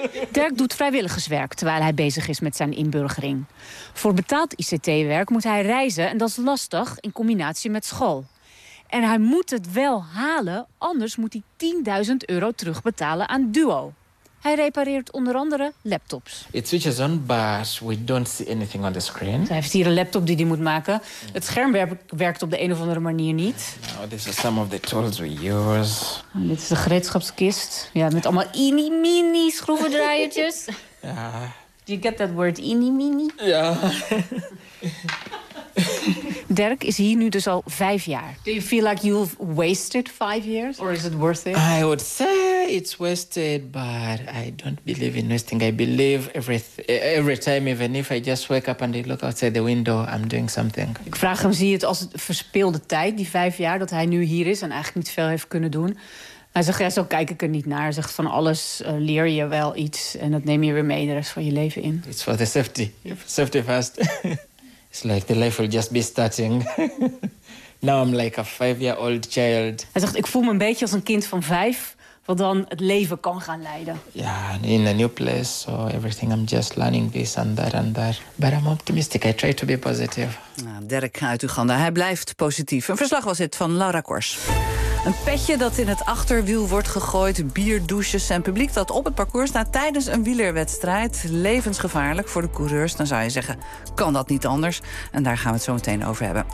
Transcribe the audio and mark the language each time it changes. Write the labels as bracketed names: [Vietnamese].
[Dutch] Dirk doet vrijwilligerswerk terwijl hij bezig is met zijn inburgering. Voor betaald ICT-werk moet hij reizen en dat is lastig in combinatie met school. En hij moet het wel halen, anders moet hij €10.000 terugbetalen aan Duo. Hij repareert onder andere laptops. [English] It switches on, but we don't see anything on the screen. [Dutch] Hij heeft hier een laptop die hij moet maken. Het scherm werkt op de een of andere manier niet. [English] No, this is some of the tools we use. [Dutch] En dit is de gereedschapskist. Ja, met allemaal eenie mini schroevendraaiertjes. Ja. [English] Do you get that word, eenie mini? [Dutch] Ja. Dirk is hier nu dus al 5 jaar. [English] Do you feel like you've wasted 5 years? Or is it worth it? I would say it's wasted, but I don't believe in wasting. I believe every time, even if I just wake up and I look outside the window, I'm doing something. [Dutch] Ik vraag hem, zie je het als verspeelde tijd, die 5 jaar, dat hij nu hier is en eigenlijk niet veel heeft kunnen doen? Hij zegt, ja, zo kijk ik er niet naar. Hij zegt, van alles leer je wel iets en dat neem je weer mee de rest van je leven in. [English] It's for the safety. Yeah. Safety first. It's like the life will just be starting. Now I'm like a 5-year-old child. [Dutch] Hij zegt, ik voel me een beetje als een kind van 5, wat dan het leven kan gaan leiden. [English] Ja, yeah, in a new place, so everything, I'm just learning this and that, but I'm optimistic, I try to be positive. [Dutch] Nou, Derk uit Uganda, hij blijft positief. Een verslag was dit van Laura Kors. Een petje dat in het achterwiel wordt gegooid, bierdouches en publiek dat op het parcours staat tijdens een wielerwedstrijd. Levensgevaarlijk voor de coureurs, dan zou je zeggen, kan dat niet anders? En daar gaan we het zo meteen over hebben.